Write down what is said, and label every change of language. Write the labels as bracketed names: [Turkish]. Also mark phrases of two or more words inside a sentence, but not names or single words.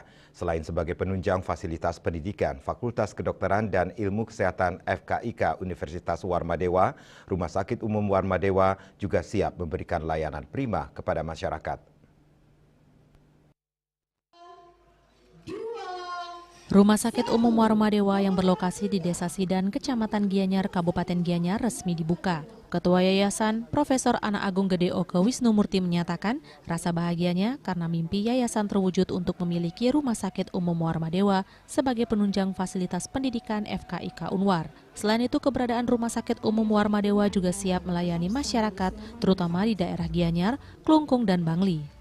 [Indonesian] Selain sebagai penunjang fasilitas pendidikan, Fakultas Kedokteran dan Ilmu Kesehatan FKIK Universitas Warmadewa, Rumah Sakit Umum Warmadewa juga siap memberikan layanan prima kepada masyarakat. Rumah Sakit Umum Warmadewa yang berlokasi di Desa Sidan, Kecamatan Gianyar, Kabupaten Gianyar resmi dibuka. Ketua Yayasan, Profesor Ana Agung Gede Oke Wisnumurti menyatakan rasa bahagianya karena mimpi yayasan terwujud untuk memiliki Rumah Sakit Umum Warmadewa sebagai penunjang fasilitas pendidikan FKIK Unwar. Selain itu, keberadaan Rumah Sakit Umum Warmadewa juga siap melayani masyarakat, terutama di daerah Gianyar, Klungkung, dan Bangli.